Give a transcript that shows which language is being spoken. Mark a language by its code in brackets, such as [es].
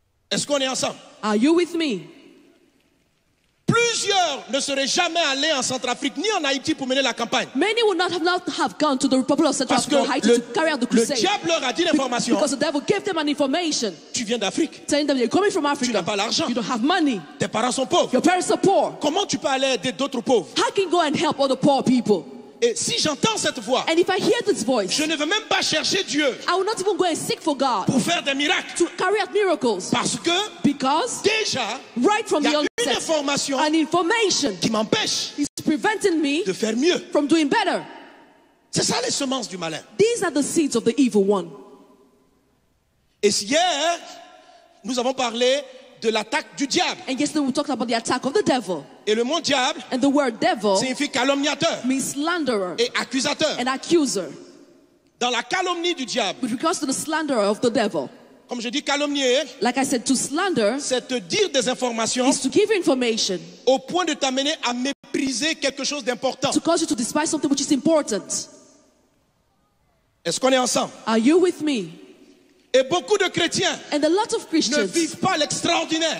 [fr] Est-ce qu'on est ensemble? [en] Are you with me? [fr] Plusieurs ne seraient jamais allés en Centrafrique ni en Haïti pour mener la campagne. [en] Many would not have gone to the Republic of Central [fr] Parce que [en] Africa or Haiti to carry out the [fr] le [en] crusade. [fr] diable leur a dit l'information. [en] Because the devil gave them an information [fr] Tu viens d'Afrique, [en] telling them you're coming from [fr] tu [en] Africa. [fr] n'as pas l'argent, [en] You don't have money. [fr] tes parents sont pauvres. [en] Your parents are poor. [fr] Comment tu peux aller aider d'autres pauvres? [en] How can you go and help other poor people? [fr] Et si j'entends cette voix, [en] And if I hear this voice, [fr] je ne veux même pas chercher Dieu [en] I will not even go and seek for God [fr] pour faire des miracles. [en] to carry out miracles. [fr] Parce que [en] Because [fr] déjà, [en] right from [fr] il y [en] the [fr] a une [en] onset, [fr] information [en] an information [fr] qui m'empêche [en] is preventing me [fr] de faire mieux. [en] from doing better. [fr] C'est ça les semences du malin. [en] These are the seeds of the evil one. [fr] Et hier, nous avons parlé de l'attaque du diable. [en] And yesterday we talked about the attack of the devil. [fr] Et le mot diable [en] And the word devil [fr] signifie calomniateur [en] means slanderer [fr] et accusateur. [en] and accuser. [fr] Dans la calomnie du diable, [en] With regards to the slanderer of the devil, [fr] comme je dis calomnier, [en] like I said, to slander [fr] c'est te dire des informations [en] is to give information [fr] au point de t'amener à mépriser quelque chose d'important. [en] to cause you to despise something which is important. [fr] Est-ce qu'on est ensemble? [en] Are you with me? [fr] Et beaucoup de chrétiens [en] And a lot of [fr] ne [en] Christians [fr] vivent pas l'extraordinaire